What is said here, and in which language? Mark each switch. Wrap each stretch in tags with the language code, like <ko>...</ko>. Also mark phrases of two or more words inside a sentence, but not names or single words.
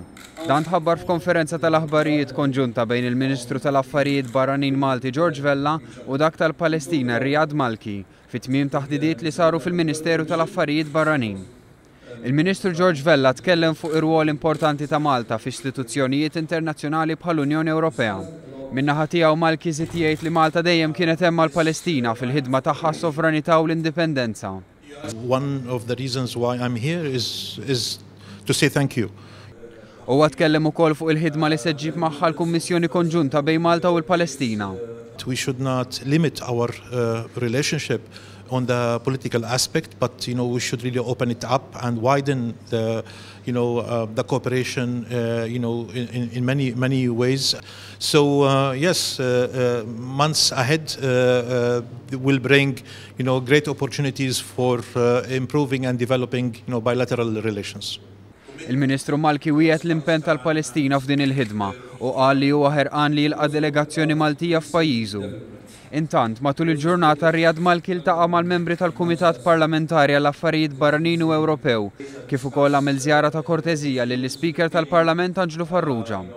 <mt>Dan tħabbar f'konferenza tal-aħbarijiet konġunta bejn il-Ministru tal-Affarijiet Barranin Malti Vella u dak tal-Palestina Riyad Malki fit-tmiem taħdidiet li saru fil-Ministeru tal-Affarijiet Barranin. Il-Ministru Vella tkellem fuq ir-rwol importanti ta' Malta f'istituzzjonijiet internazzjonali bħall-Unjoni Ewropea. Min-naħa tiegħu Malki żied jgħid li Malta dejjem kienet hemm mal-Palestina fil-ħidma tagħha s-sovranità u l-indipendenza.</mt> <en>One of the reasons why I'm here is to say thank you.</en> <mt>Huwa tkellem ukoll fuq il-ħidma li se ġġib magħha l-Kummissjoni Konġunta bejn Malta u l-Palestina.</mt> <en>We should not limit our relationship on the political aspect, but we should really open it up and widen the the cooperation in many ways. So yes, months ahead will bring great opportunities for improving and developing bilateral relations.</en> <mt>Il-Ministru Malki wieħed l-impenn tal-Palestina f'din il-ħidma u qal li huwa ħerqan li jilqa' delegazzjoni Maltija f'pajjiżu. Intant, matul il-ġurnata Riyad Malki ltaqa' mal-membri tal-Kumitat Parlamentari għall-Affarijiet Barranin u Ewropew, kif ukoll għamel żjara ta' korteżija lill-Ispeaker tal-Parlament Anglu Farrugia.</mt>